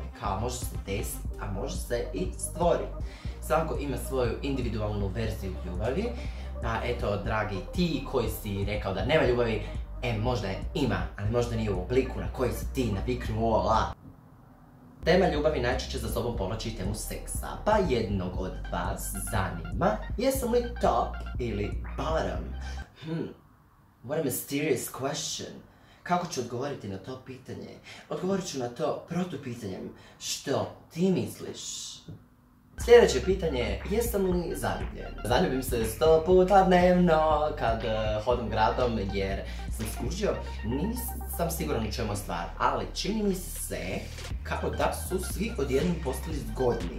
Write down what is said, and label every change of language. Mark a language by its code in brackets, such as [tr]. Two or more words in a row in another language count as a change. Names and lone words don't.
[hr] Kao može se desiti, a može se i stvoriti. Svako ima svoju individualnu verziju ljubavi, pa eto, dragi ti koji si rekao da nema ljubavi, možda je ima, ali možda nije u obliku na koji si ti naviknuo. Tema ljubavi najčešće za sobom povlači temu seksa, pa jednog od vas zanima jesam li top ili bottom? [en] What a mysterious question. [hr] Kako ću odgovoriti na to pitanje? Odgovorit ću na to protupitanjem. Što ti misliš? Sljedeće pitanje je, jesam li zaljubljen? Zaljubim se 100 puta dnevno kad hodam gradom, jer sam skužio, nisam siguran u čemu je stvar, ali čini mi se kako da su svi odjednom postali zgodniji.